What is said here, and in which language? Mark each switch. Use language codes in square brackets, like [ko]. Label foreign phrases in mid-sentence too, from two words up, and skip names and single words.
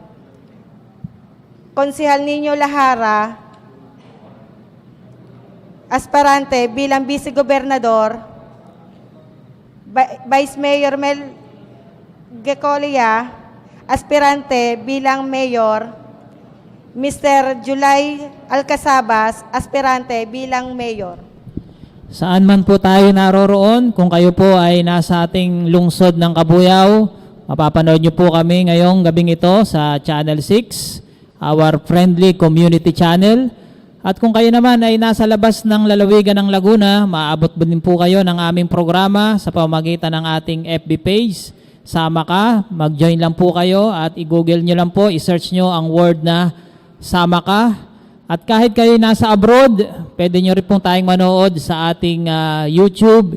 [tl] Konsihal Nino Lahara, aspirante bilang Vice Gobernador, Vice Mayor Mel Gecolia, aspirante bilang Mayor, Mr. Julay Alcasabas, aspirante bilang Mayor. Saan man po tayo naroroon, kung kayo po ay nasa ating lungsod ng Kabuyao, mapapanood nyo po kami ngayong gabing ito sa Channel 6, [en] our friendly community channel. [tl] At kung kayo naman ay nasa labas ng lalawigan ng Laguna, maaabot din po kayo ng aming programa sa pamamagitan ng ating FB page. Sama Ka, mag-join lang po kayo at i-google nyo lang po, i-search nyo ang word na Sama Ka. At kahit kayo nasa abroad, pwede nyo rin pong tayong manood sa ating YouTube.